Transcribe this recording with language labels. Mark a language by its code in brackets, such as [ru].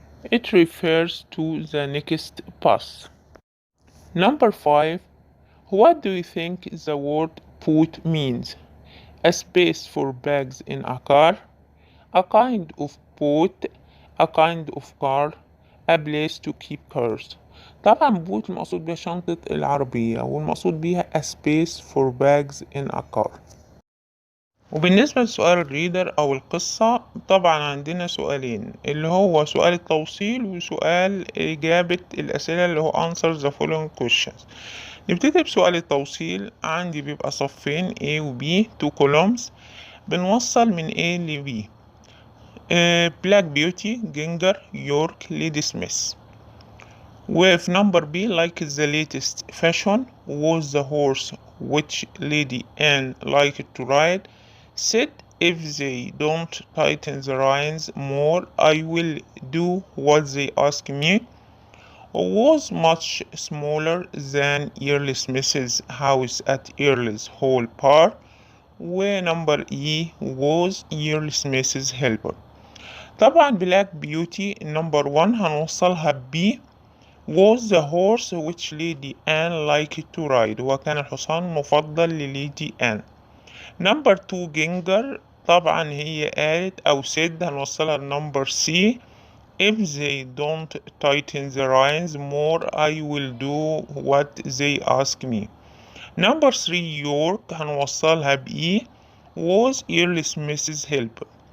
[en] It refers to the next bus. Number 5. What do you think the word put means? A space for bags in a car, a kind of boat, a kind of car, a place to keep cars. [ar] طبعا بوت المقصود بيها شنطة العربية والمقصود بيها [en] a space for bags in a car. [ar] وبالنسبة لسؤال الريدر أو القصة طبعا عندنا سؤالين اللي هو سؤال التوصيل وسؤال إجابة الأسئلة اللي هو [en] answer the following questions. [ar] نبتدي بسؤال التوصيل. عندي بيبقى صفين A و B 2 columns بنوصل من A ل B. [en] Black Beauty, Ginger, York, Lady Smith. [ar] وفي [en] number B like the latest fashion was the horse which Lady Anne liked to ride. Said if they don't tighten the reins more I will do what they ask me. Was much smaller than Earl Smith's house at Earl's Hall Park. [ar] ونمبر [en] E was Earl Smith's helper. [ar] طبعا [en] Black Beauty number 1 [ar] هنوصلها [en] B was the horse which Lady Anne liked to ride. [ar] وكان الحصان مفضل لليدي آن. [en] number 2 Ginger [ar] طبعا هي قالت أو [en] said [ar] هنوصلها [en] number C if they don't tighten the reins more I will do what they ask me. number 3 York [ar] هنوصلها [en] بE was Earl Smith's helper.